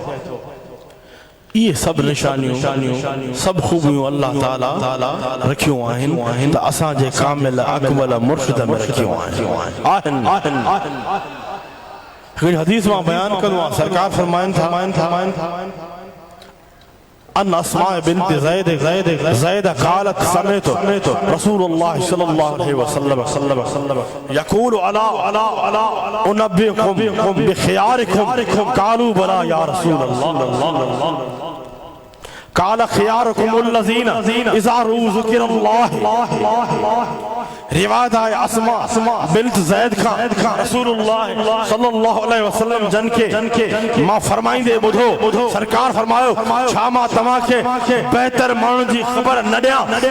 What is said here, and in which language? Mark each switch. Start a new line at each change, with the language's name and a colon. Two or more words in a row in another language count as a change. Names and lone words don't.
Sindhi: ये सब निशानियूं सब खूबियूं अल्लाह ताला रखियूं आहिनि त असां जे कामिल अकमल मुर्शिद में रखियूं आहिनि। हिकिड़ी हदीस मां बयान कंदो आहियां, सरकार फरमाइनि था
Arabic: عن أسماء بنت زيد قالت سمعت رسول الله صلى الله عليه وسلم يقول ألا أنبئكم بخياركم قالوا بلى يا رسول الله قال خياركم الذين إذا ذكر الله.
Sindhi: रिवायत है अस्मा बिन्त ज़ैद का रसूलुल्लाह
Arabic: صلى الله عليه وسلم
Sindhi: जन के मां फरमाईंदे बुधो सरकार फरमायो छा मां तव्हांखे बेहतर माण्हुनि जी ख़बर न ॾियां?